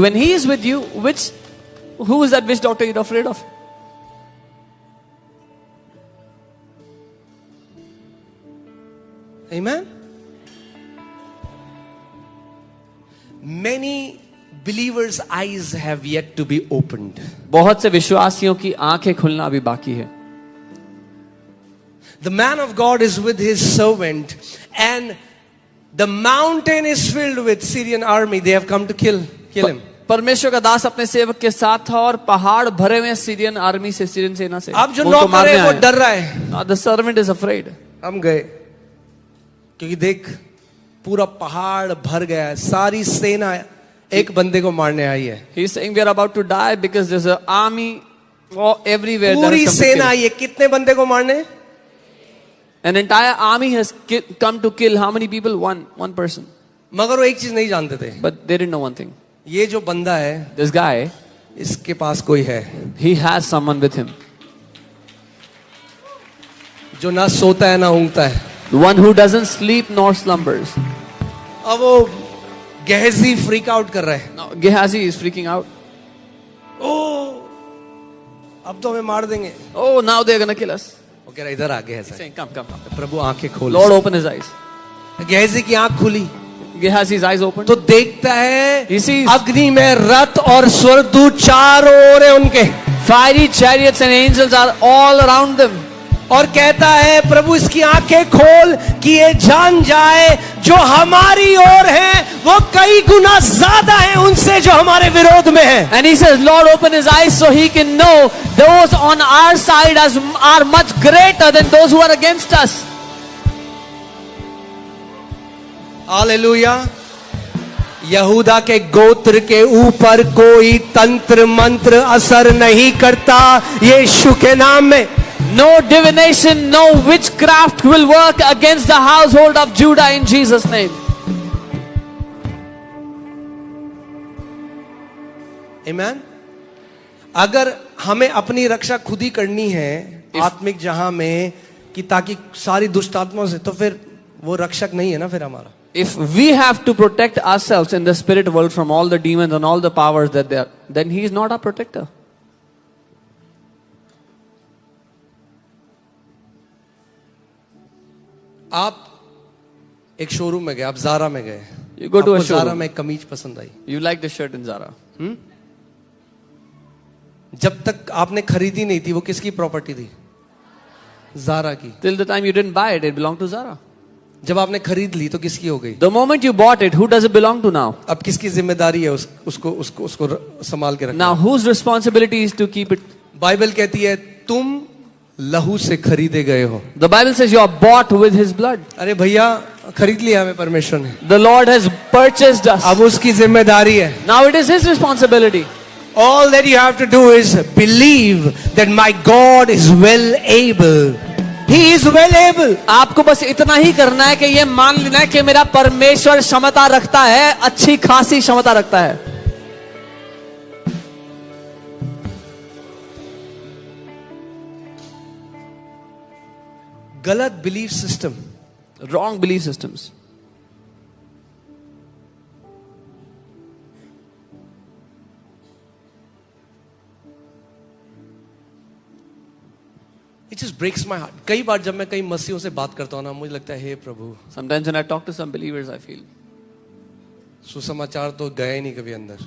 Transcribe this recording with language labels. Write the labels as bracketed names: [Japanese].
[English] When he is with you, who is that witch doctor you're afraid of? Amen? Many believers' eyes have yet to be opened. [Hindi] बहुत से विश्वासियों की आंखें खुलना अभी बाकी है. [English] The man of God is with his servant and the mountain is filled with Syrian army. They have come to kill him. [Hindi] परमेश्वर का दास अपने सेवक के साथ था और पहाड़ भरे हुए सीरियन आर्मी से, सीरियन सेना से. अब जो नौकर है वो डर रहा है. [English] The servant is afraid. [Hindi] हम गए क्योंकि देख पूरा पहाड़ भर गया है, सारी सेना एक बंदे को मारने आई है. [English] He is saying we are about to die because there's an army everywhere. [Hindi] पूरी सेना आई है, कितने बंदे को मारने? [English] An entire army has come to kill how many people? One person. [Hindi] मगर वो एक चीज नहीं जानते थे. [English] But they didn't know one thing. [Hindi] ये जो बंदा है, [English] this guy, [Hindi] इसके पास कोई है. [English] He has someone with him. [Hindi] जो ना सोता है ना ऊँगता है. [English] The one who doesn't sleep nor slumbers. [Hindi] अब वो गेहजी [English] freak out [Hindi] कर रहा है. [English] No, Gehazi is freaking out. [Hindi] ओ अब तो हमें मार देंगे. [English] Oh, now they're gonna kill us. [Hindi] वो कह रहा इधर आ गया. [English] Saying, come. [Hindi] प्रभु आंखें खोल. [English] Lord, open his eyes. [Hindi] गेहजी की आंख खुली. [English] Gehazi's eyes open. [Hindi] तो देखता है [English] He sees [Hindi] अग्नि में रथ और स्वर्गदूत चारों ओर है उनके. [English] fiery chariots and angels are all around them. [Hindi] और कहता है प्रभु इसकी आंखें खोल कि ये जान जाए जो हमारी ओर है वो कई गुना ज्यादा है उनसे जो हमारे विरोध में है. [English] And he says, Lord, open his eyes so he can know those on our side are much greater than those who are against us. [Hindi] Hallelujah. यहूदा के गोत्र के ऊपर कोई तंत्र मंत्र असर नहीं करता यीशु के नाम में. [English] No divination, no witchcraft will work against the household of Judah in Jesus' name. Amen. [Hindi] अगर हमें अपनी रक्षा खुद ही करनी है आत्मिक जहां में कि ताकि सारी दुष्ट आत्माओं से, तो फिर वो रक्षक नहीं है ना फिर हमारा. [English] If we have to protect ourselves in the spirit world from all the demons and all the powers that there, then he is not our protector. [Hindi] आप एक शोरूम में गए, आप ज़ारा में गए, [English] You go to a [Hindi] आपको Zaara [English] showroom. [Hindi] में एक कमीज पसंद आई, [English] You like the shirt in Zara. [Hindi] जब तक आपने खरीदी नहीं थी वो किसकी प्रॉपर्टी थी? ज़ारा की। [English] Till the time you didn't buy it, it belonged to Zara. [Hindi] जब आपने खरीद ली तो किसकी हो गई? [English] The moment you bought it, who does it belong to now? [Hindi] अब किसकी जिम्मेदारी है उसको संभाल के रखना? [English] Now whose responsibility is to keep it? [Hindi] Bible कहती है तुम लहू से खरीदे गए हो। [English] The Bible says you are bought with His blood. [Hindi] अरे भैया खरीद लिया हमें परमेश्वर ने, [English] The Lord has purchased us. [Hindi] अब उसकी जिम्मेदारी है। [English] Now it is His responsibility. All that you have to do is believe that my God is well able. He is well able. [Hindi] आपको बस इतना ही करना है कि ये मान लेना है कि मेरा परमेश्वर क्षमता रखता है, अच्छी खासी क्षमता रखता है। [English] गलत belief system, Wrong belief systems. it just breaks my heart. [Hindi] कई बार जब मैं कई मसीहों से बात करता हूँ ना, मुझे लगता है हे प्रभु, [English] Sometimes when I talk to some believers, I feel [Hindi] सुसमाचार तो गए ही नहीं कभी अंदर।